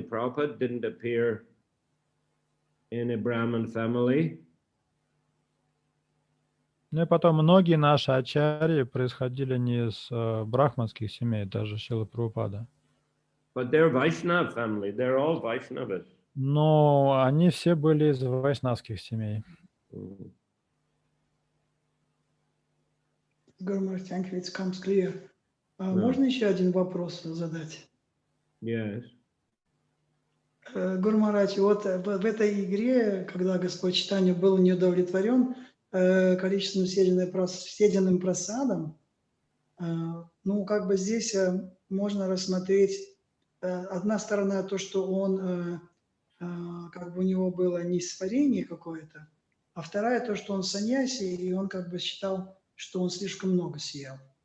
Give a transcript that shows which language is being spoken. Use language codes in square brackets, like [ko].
[en] Prabhupada didn't appear in a Brahmin family. [ru] Ну и потом многие наши ачарьи происходили не из брахманских семей, даже Шрила Прабхупада. [en] But they're Vaishnava family. They're all Vaishnavas. [ru] Но они все были из вайшнавских семей. [en] Гурмар, thank you, it comes clear. [ru] Можно еще один вопрос задать? [en] Yes. [ru] Гурмарач, вот в этой игре, когда Господь Чайтанья был неудовлетворен количеством съеденным прасадом, ну, как бы здесь можно рассмотреть одна сторона то, что он, как бы у него было несварение какое-то, а вторая то, что он саньяси, и он как бы считал, что он слишком много съел.